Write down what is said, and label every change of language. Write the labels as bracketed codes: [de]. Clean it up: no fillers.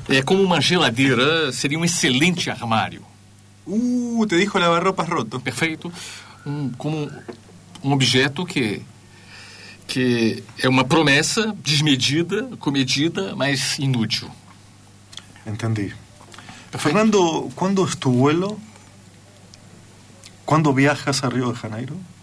[es] Es como una geladeira, sería un excelente armario. Te dijo lavarropas roto. Perfecto. Como un objeto que... [pt] que é uma promessa desmedida, comedida, mas inútil. [es] Entendí. Perfecto. Fernando, ¿cuándo es tu vuelo? ¿Cuándo viajas a Río de Janeiro?